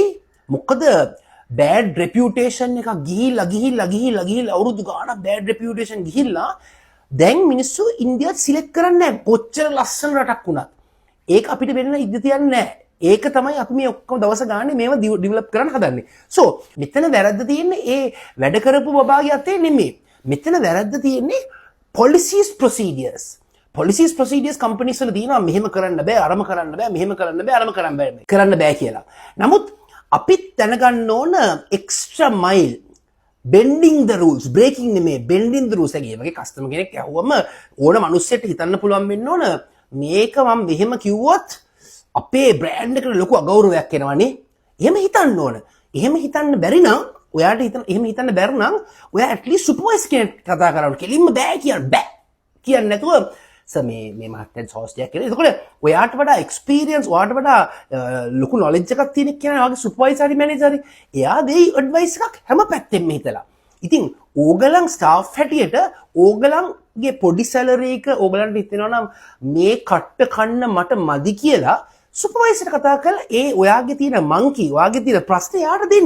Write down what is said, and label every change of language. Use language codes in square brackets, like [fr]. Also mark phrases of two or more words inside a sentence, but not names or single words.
[si] මොකද [en] bad reputation [si] එකක් ගිහිල්ලා අවුරුදු ගාණක් [en] bad reputation [si] ගිහිල්ලා දැන් මිනිස්සු ඉන්දියාවත් සිලෙක්ට් කරන්නේ නැහැ. කොච්චර ලස්සන රටක් වුණත්. ඒක අපිට වෙන්න ඉඩ තියන්නේ නැහැ. ඒක තමයි අපි මේ ඔක්කොම දවස ගානේ මේව ඩෙවලොප් කරන්න හදන්නේ. සෝ මෙතන වැරද්ද තියෙන්නේ ඒ වැඩ කරපු බබාගේ අතේ නෙමෙයි. මෙතන වැරද්ද තියෙන්නේ [en] policies procedures. policies procedures companies [si] වල තියෙනවා මෙහෙම කරන්න බෑ, අරම කරන්න බෑ, මෙහෙම කරන්න බෑ, අරම කරන්න බෑ කියලා. නමුත් අපිත් දැනගන්න ඕන [en] extra mile bending the rules breaking [si] නෙමෙයි [en] bending the rules [si] එකේ වගේ කස්ටමර් කෙනෙක් ඇහුවම ඕන මිනිස්සෙට හිතන්න පුළුවන් වෙන්න ඕන මේක මම මෙහෙම කිව්වොත් අපේ බ්‍රෑන්ඩ් එකට ලොකු අගෞරවයක් එනවනේ. එහෙම හිතන්න ඕන. එහෙම හිතන්න බැරි නම් ඔයාට එහෙම හිතන්න බැරි නම් ඔයා [en] at least supervisor [si] කෙනෙක් කතා කරන්න. කෙලින්ම බෑ කියන්නේ නැතුව සර් මේ මහත්තයා සෝස් ටිකක් කියලා. එතකොට ඔයාට වඩා experience ඔයාට වඩා ලොකු knowledge එකක් තියෙන කෙනා වගේ supervisor හරි manager හරි එයා දෙයි advice එකක් හැම පැත්තෙම හිතලා. ඉතින් ඕගලන් staff හැටියට ඕගලන්ගේ පොඩි salary එක ඕගලන්ට හිතෙනවා නම් මේ කට්ට කන්න මට මදි කියලා සුපර්වයිසර් කතා කරලා ඔයාගේ තියෙන මංකි ඔයාගේ තියෙන ප්‍රශ්න එයාට දෙන්න.